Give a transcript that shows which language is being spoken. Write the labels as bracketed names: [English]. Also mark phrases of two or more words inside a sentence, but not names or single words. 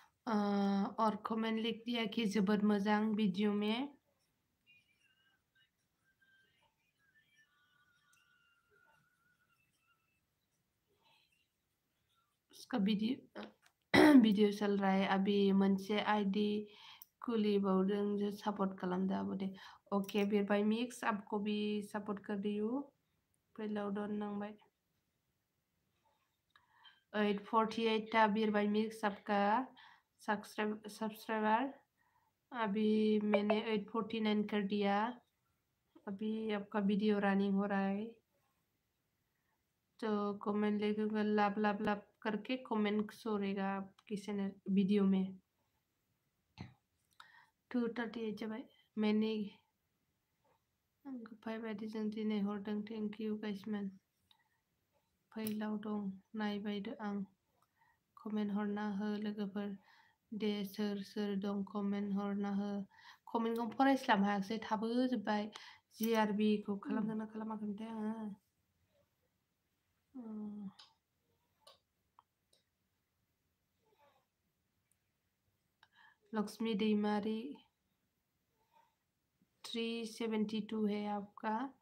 [Hindi] और कमेंट लिख दिया कि [Bodo] जोबोद मोजां [Hindi] वीडियो में। उसका वीडियो चल रहा है अभी [Bodo] मोनसे आईडी खुलिबावदों जो सपोर्ट खालामदो आब' दे। [Hindi] ओके बिरबाय मिक्स आपको भी सपोर्ट कर रही हूँ। [Bodo] फैलाव डन नांबाय 848 था बिरबाय मिक्स [Hindi] आपका सब्सक्राइबर। अभी मैंने 849 कर दिया। अभी आपका वीडियो रनिंग हो रहा है तो कमेंट लिखूंगा लाभ लाभ लाभ करके कमेंट छोड़ेगा आपकी चैनल वीडियो में। [Bodo] 238 जाबाय मैंने आंखौ बायदि जों दिनै हरदों [English] thank you [Bodo] गाइसमोन। फैलाव दं नायबाय आं कमेन्ट हरना हो लोगोफोर दे सोर सोर दं कमेन्ट हरना हो। कमेन्टखौ फरायस्लाबनो हायाखिसै थाबोजोब्बाय। GRB खौ खालामदोंना खालामाखैमोनथाय आङो। [Hindi] लक्ष्मी दैमारी 372 है आपका।